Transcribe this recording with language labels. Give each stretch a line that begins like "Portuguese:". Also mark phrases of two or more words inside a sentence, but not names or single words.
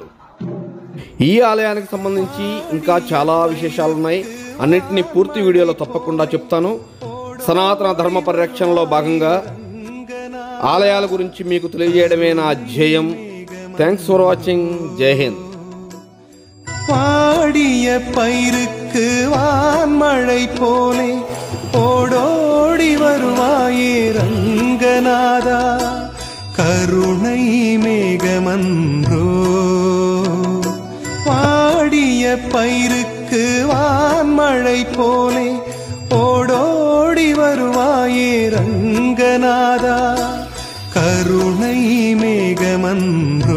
Telugu: ఈ ఆలయానికి సంబంధించి ఇంకా చాలా విశేషాలు ఉన్నాయి. అన్నింటినీ పూర్తి వీడియోలో తప్పకుండా చెప్తాను. సనాతన ధర్మ పరిరక్షణలో భాగంగా ఆలయాల గురించి మీకు తెలియజేయడమే నా ధ్యేయం.
English: thanks for watching.
Hindi: जय हिंद.
Tamil: பாடிய பயிருக்கு வான்மழை போலே ஓடோடி வருவாயே ரங்கநாதா, கருணை மேகமன்றோ. பாடிய பயிருக்கு வான்மழை போலே ஓடோடி வருவாயே ரங்கநாதா, கருணை மேகமன்றோ.